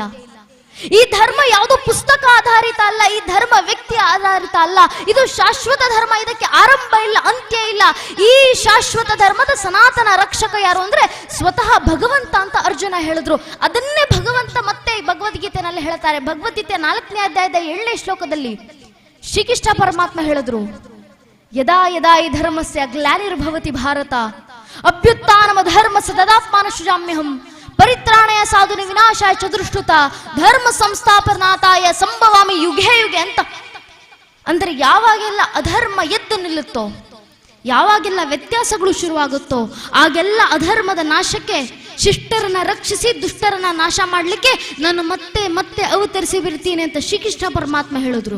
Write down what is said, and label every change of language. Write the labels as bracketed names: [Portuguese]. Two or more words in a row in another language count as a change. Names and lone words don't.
[Kannada] ಈ ಧರ್ಮ ಯಾವುದೋ ಪುಸ್ತಕ ಆಧಾರಿತ ಅಲ್ಲ, ಈ ಧರ್ಮ ವ್ಯಕ್ತಿ ಆಧಾರಿತ ಅಲ್ಲ, ಇದು ಶಾಶ್ವತ ಧರ್ಮ, ಇದಕ್ಕೆ ಆರಂಭ ಇಲ್ಲ, ಅಂತ್ಯ ಇಲ್ಲ. ಈ ಶಾಶ್ವತ ಧರ್ಮದ ಸನಾತನ ರಕ್ಷಕ ಯಾರು ಅಂದ್ರೆ ಸ್ವತಃ ಭಗವಂತ ಅಂತ ಅರ್ಜುನ ಹೇಳಿದ್ರು. ಅದನ್ನೇ ಭಗವಂತ ಮತ್ತೆ ಭಗವದ್ಗೀತೆನಲ್ಲಿ ಹೇಳ್ತಾರೆ. ಭಗವದ್ಗೀತೆ 4ನೇ ಅಧ್ಯಾಯದ 7ನೇ ಶ್ಲೋಕದಲ್ಲಿ ಶ್ರೀಕೃಷ್ಣ ಪರಮಾತ್ಮ ಹೇಳಿದ್ರು, [Sanskrit] ಯದಾ ಯದಾ ಈ ಧರ್ಮಸ್ಯ ಗ್ಲಾನಿರ್ಭವತಿ ಭಾರತ ಅಭ್ಯುತ್ಥಾನಮ ಧರ್ಮಸ್ಯ ತದಾತ್ಮಾನ ಸೃಜಾಮ್ಯಹಂ ಪರಿತ್ರಾಣಯ ಸಾಧುನಿ ವಿನಾಶಾಯ ಚತುಷ್ಟುತ ಧರ್ಮ ಸಂಸ್ಥಾಪನಾತಾಯ ಸಂಭವಾಮಿ ಯುಗೆ ಯುಗೆ ಅಂತ. [Kannada] ಅಂದ್ರೆ ಯಾವಾಗೆಲ್ಲ ಅಧರ್ಮ ಎದ್ದು ನಿಲ್ಲುತ್ತೋ, ಯಾವಾಗೆಲ್ಲ ವ್ಯತ್ಯಾಸಗಳು ಶುರುವಾಗುತ್ತೋ, ಆಗೆಲ್ಲ ಅಧರ್ಮದ ನಾಶಕ್ಕೆ, ಶಿಷ್ಟರನ್ನ ರಕ್ಷಿಸಿ ದುಷ್ಟರನ್ನ ನಾಶ ಮಾಡ್ಲಿಕ್ಕೆ ನಾನು ಮತ್ತೆ ಮತ್ತೆ ಅವತರಿಸಿ ಬಿಡ್ತೀನಿ ಅಂತ ಶ್ರೀಕೃಷ್ಣ ಪರಮಾತ್ಮ ಹೇಳಿದ್ರು.